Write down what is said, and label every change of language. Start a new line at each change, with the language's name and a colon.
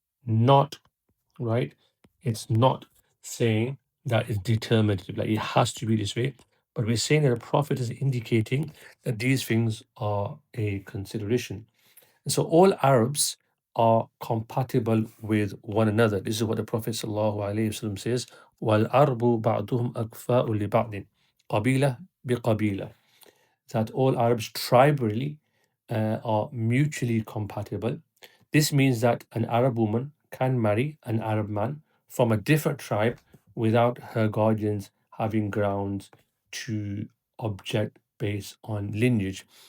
English: Not right. It's not saying that it's determinative, like it has to be this way. But we're saying that the Prophet is indicating that these things are a consideration. And so all Arabs are compatible with one another. This is what the Prophet ﷺ says,
Arabic: وَالْعَرْبُ بَعْضُهُمْ أَكْفَاءُ لِبَعْضٍ قَبِيلَةٍ بِقَبِيلَةٍ.
English: That all Arabs tribally are mutually compatible. This means that an Arab woman can marry an Arab man from a different tribe without her guardians having grounds to object based on lineage.